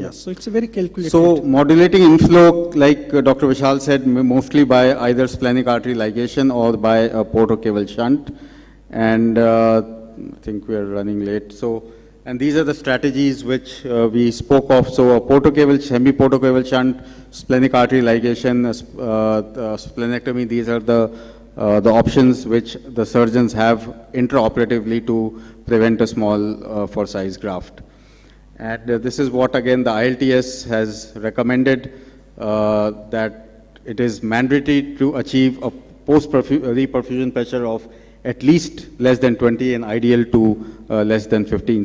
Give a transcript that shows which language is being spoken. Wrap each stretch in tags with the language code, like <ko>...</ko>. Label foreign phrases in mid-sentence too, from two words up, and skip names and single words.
<en>Yeah, so it's a very calculated. So modulating inflow, like Dr. Vishal said, mostly by either splenic artery ligation or by a portocaval shunt. And I think we are running late. And these are the strategies which we spoke of. So a portocaval, hemi-portocaval shunt, splenic artery ligation, splenectomy, these are the options which the surgeons have intraoperatively to prevent a small for size graft. And this is what again the ILTS has recommended, that it is mandatory to achieve a post-reperfusion pressure of at least less than 20 and ideal to less than 15.</en>